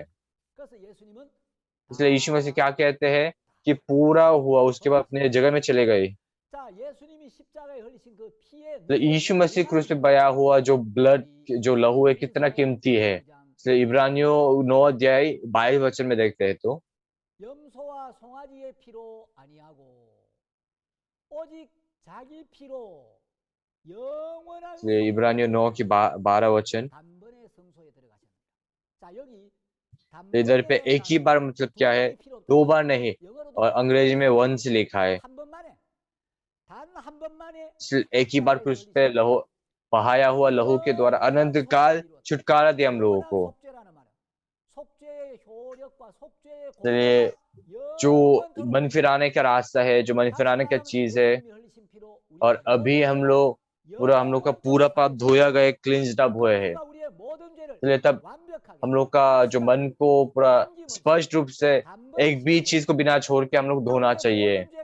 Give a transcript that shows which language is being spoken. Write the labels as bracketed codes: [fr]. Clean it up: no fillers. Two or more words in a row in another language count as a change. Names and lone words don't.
[hi] इसलिए यीशु मसीह क्या कहते हैं कि पूरा हुआ, उसके बाद अपने जगह में चले गए। तो यीशु मसीह क्रूस पे बया हुआ जो ब्लड, जो लहू है, कितना कीमती है। इसलिए इब्रानियों 9 अध्याय 22 वचन में देखते हैं तो [ko] 염소와 송아지의 피로 아니하고 오직 자기 피로 영원한 [hi] इसलिए इब्रानियों 9 की 12 वचन। [ko] 단번에 성소에 들어가셨습니다. 자, 여기 [hi] इधर पे एक ही बार मतलब क्या है? 2 बार नहीं, और अंग्रेजी में वंस लिखा है। [ko] 한 번만에 단 한 번만에 [hi] एक ही बार क्रूस पे लहू, बहाया हुआ लहू के द्वारा अनंत काल छुटकारा दिया हम लोगों को। [ko] 속죄의 효력과 속죄의 [hi] इसलिए जो मन फिराने का रास्ता है, जो मन फिराने का चीज है, और अभी हम लोग का पूरा पाप धोया गए, [en] cleansed up [hi] हुए हैं। इसलिए तब हम लोग का जो मन को पूरा स्पष्ट रूप से एक भी चीज को बिना छोड़ के हम लोग धोना चाहिए।